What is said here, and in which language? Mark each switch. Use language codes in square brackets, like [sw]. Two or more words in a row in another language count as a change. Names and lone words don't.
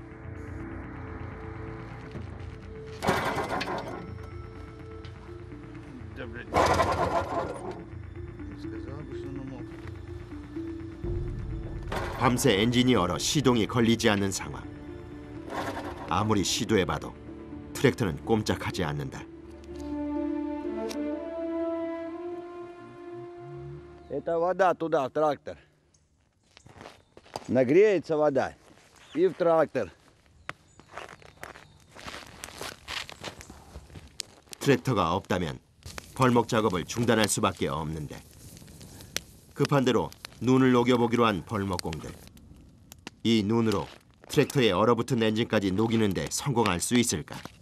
[ko] 밤새 엔진이 얼어 시동이 걸리지 않는 상황. 아무리 시도해봐도 트랙터는 꼼짝하지 않는다. [ru] Это вода туда, в трактор. Нагреется вода и в трактор. [ko] 트랙터가 없다면 벌목 작업을 중단할 수밖에 없는데 급한 대로 눈을 녹여보기로 한 벌목공들. 이 눈으로 트랙터의 얼어붙은 엔진까지 녹이는데 성공할 수 있을까?